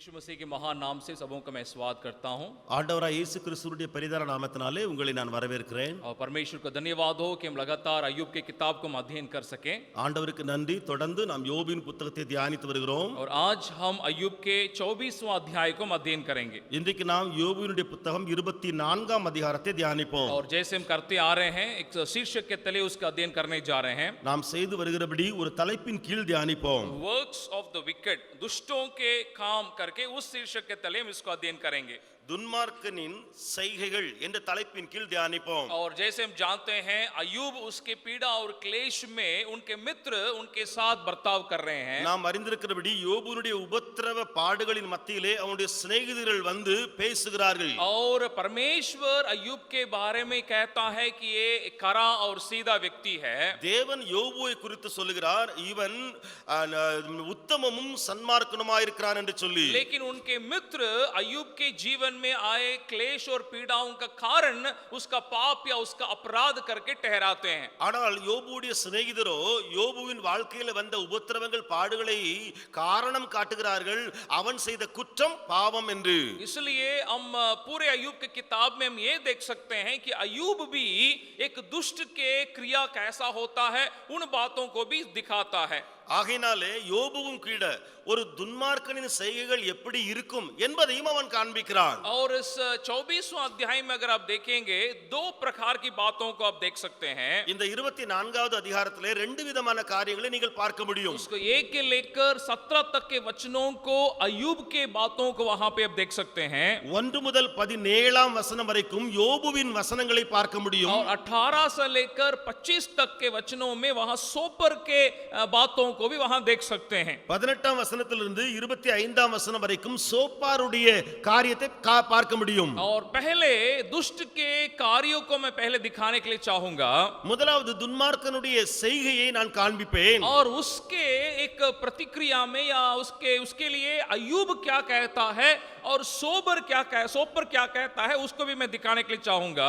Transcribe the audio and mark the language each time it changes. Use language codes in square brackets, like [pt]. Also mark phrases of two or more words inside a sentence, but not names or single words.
[hi] मसीह के महान नाम से सबों का मैं स्वागत करता हूं [ta] ஆண்டவராய் இயேசு கிறிஸ்துவுடைய பெரிதான நாமத்தினாலே உங்களை நான் வரவேற்கிறேன். [hi] और परमेश्वर को धन्यवाद हो कि हम लगातार अय्यूब के किताब को हम अध्ययन कर सकें. [ta] ஆண்டவருக்கு நன்றி. தொடர்ந்து நாம் யோபின் புத்தகத்தை தியானித்து வருகிறோம். [hi] और आज हम अय्यूब के 24वां अध्याय को हम अध्ययन करेंगे. [ta] இன்றைக்கு நாம் யோபினுடைய புத்தகம் 24ஆம் அதிகாரத்தை தியானிப்போம். [hi] और जैसे हम करते आ रहे हैं एक शीर्षक के तले उसका अध्ययन करने जा रहे हैं. [ta] நாம் செய்து வருகிறபடி ஒரு தலைப்பின் கீழ் தியானிப்போம். [en] works of the wicked, [hi] दुष्टों के काम करके उस शीर्षक के तले हम इसको अध्ययन करेंगे. [ta] துன்மார்க்கனின் செய்கைகள் என்ற தலைப்பின் கீழ் தியானிப்போம். [hi] और जैसे हम जानते हैं अय्यूब उसके पीड़ा और क्लेश में उनके मित्र उनके साथ बर्ताव कर रहे हैं. [ta] நாம் அறிந்திருக்கிறபடி யோபுனுடைய உபத்திரவ பாடுகளின் மத்தியிலே அவனுடைய சிநேகிதர்கள் வந்து பேசுகிறார்கள். [hi] और परमेश्वर अय्यूब के बारे में कहता है कि ये कड़ा और सीधा व्यक्ति है. [ta] தேவன் யோபுவை குறித்து சொல்லுகிறார், இவன் உத்தமமும் சன்மார்க்கனுமாய் இருக்கிறான் என்று சொல்லி. [hi] लेकिन उनके मित्र अय्यूब के जीवन में आए क्लेश और पीड़ाओं का कारण उसका पाप या उसका अपराध करके ठहराते हैं. [ta] ஆனால் யோபுவுடைய சிநேகிதரோ யோபுவின் வாழ்க்கையில் வந்த உபத்திரவங்கள் பாடுகளை காரணம் காட்டுகிறார்கள், அவன் செய்த குற்றம் பாவம் என்று. [hi] इसलिए हम पूरे अय्यूब की किताब में हम ये देख सकते हैं कि अय्यूब भी एक दुष्ट के क्रिया कैसा होता है उन बातों को भी दिखाता है. [ta] ஆகையினாலே யோபுவும் கீழ ஒரு துன்மார்க்கனின் செய்கைகள் எப்படி இருக்கும் என்பதையும் அவன் காண்பிக்கிறான். [hi] और इस 24वां अध्याय में अगर आप देखेंगे दो प्रकार की बातों को आप देख सकते हैं. [ta] இந்த 24வது அதிகாரத்திலே ரெண்டு விதமான காரியங்களை நீங்கள் பார்க்க முடியும். [hi] उसको 1 के लेकर 17 तक के वचनों को अय्यूब के बातों को वहां पे आप देख सकते हैं. [ta] 1 முதல் 17ஆம் வசனம் வரைக்கும் யோபுவின் வசனங்களை பார்க்க முடியும். [hi] और 18 से लेकर 25 तक के वचनों में वहां सोपर के बातों को भी वहां देख सकते हैं. [ta] 18ஆம் வசனத்திலிருந்து 25ஆம் வசனம் வரைக்கும் சோப்பாருடைய காரியத்தை பார்க்க முடியும். [hi] और पहले दुष्ट के कार्यों को मैं पहले दिखाने के लिए चाहूंगा. [ta] முதலாவது துன்மார்க்கனுடைய செய்கையை நான் காண்பிப்பேன். [hi] और उसके एक प्रतिक्रिया में या उसके लिए अय्यूब क्या कहता है और सोपर क्या कहता है उसको भी मैं दिखाने के लिए चाहूंगा.